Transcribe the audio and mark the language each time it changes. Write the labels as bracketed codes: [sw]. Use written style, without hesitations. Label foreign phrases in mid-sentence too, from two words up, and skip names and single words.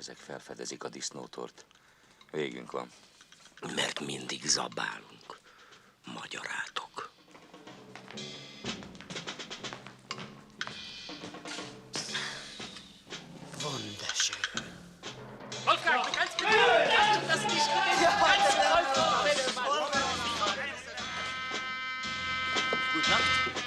[hu] felfedezik a disznótort. Végünk van. Mert mindig zabálunk. Magyarátok. [de] Wunderschön. Wolfgang, du kannst mir das nicht Gute Nacht.